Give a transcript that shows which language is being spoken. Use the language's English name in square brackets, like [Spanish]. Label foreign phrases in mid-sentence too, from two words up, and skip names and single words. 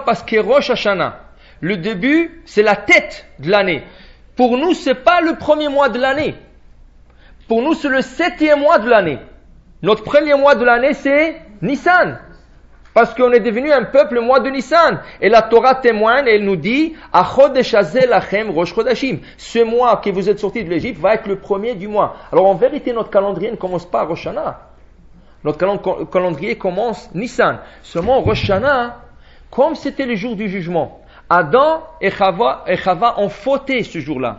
[French] Parce que Rosh Hashanah, le début, c'est la tête de l'année. Pour nous, c'est pas le premier mois de l'année. Pour nous, c'est le 7e mois de l'année. Notre premier mois de l'année, c'est Nissan. Parce qu'on est devenu un peuple le mois de Nissan. Et la Torah témoigne, elle nous dit, [Hebrew] החודש הזה לכם ראש חודשים. [French] Ce mois que vous êtes sortis de l'Égypte va être le premier du mois. Alors en vérité, notre calendrier ne commence pas à Rosh Hashanah. Notre calendrier commence Nissan. Seulement Rosh Hashanah, comme c'était le jour du jugement, Adam et Chava ont fauté ce jour-là.